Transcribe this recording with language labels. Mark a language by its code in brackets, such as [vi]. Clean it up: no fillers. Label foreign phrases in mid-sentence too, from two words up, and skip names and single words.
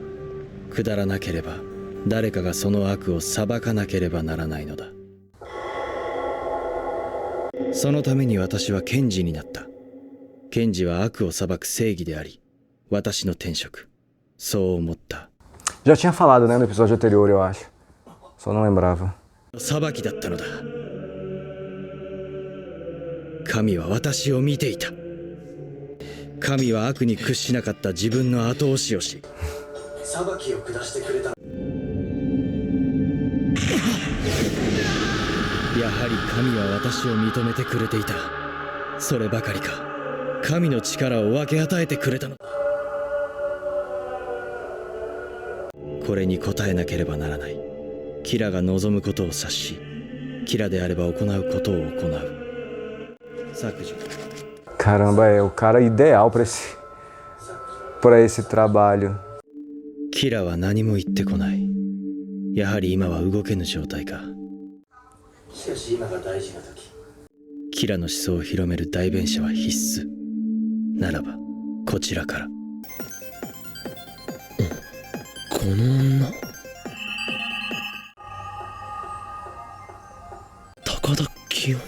[ja] 下らなければ、誰かがその悪を裁かなければならないのだ。そのために私は検事になった。検事は悪を裁く正義であり、私の天職。そう思った。 [pt] Já tinha falado, né, no episódio anterior, eu acho. Só não lembrava. [ja] 裁きだったのだ。神は私を見ていた。神は悪に屈しなかった自分の後押しをし、裁きを下してくれた。やはり神は私を認めてくれていた。そればかりか、神の力を分け与えてくれたのだ。これに応えなければならない。キラが望むことを察し、キラであれば行うことを行う。削除。 [pt] Caramba, é o cara ideal para esse trabalho. [ja] キラは何も言ってこない。やはり今は動けぬ状態か。しかし今が大事な時。キラの思想を広める代弁者は必須。ならばこちらから。この女、高田清美。